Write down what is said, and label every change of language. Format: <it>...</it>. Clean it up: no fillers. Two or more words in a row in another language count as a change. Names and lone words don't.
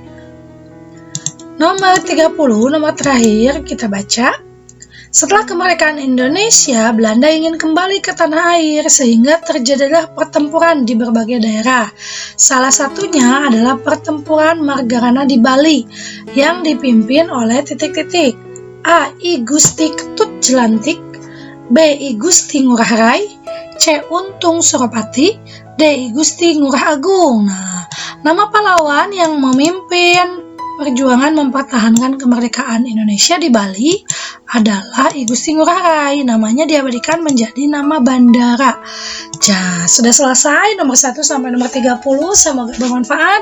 <id>Nomor 30, nomor terakhir kita baca. Setelah kemerdekaan Indonesia, Belanda ingin kembali ke tanah air sehingga terjadilah pertempuran di berbagai daerah. Salah satunya adalah pertempuran Margarana di Bali yang dipimpin oleh titik-titik. A. I Gusti Ketut Jelantik. B. I Gusti Ngurah Rai. C. Untung Suropati. D. I Gusti Ngurah Agung. Nah, nama pahlawan yang memimpin perjuangan mempertahankan kemerdekaan Indonesia di Bali adalah I Gusti Ngurah Rai. Namanya diabadikan menjadi nama bandara. Sudah selesai nomor 1 sampai nomor 30. Semoga bermanfaat.</id>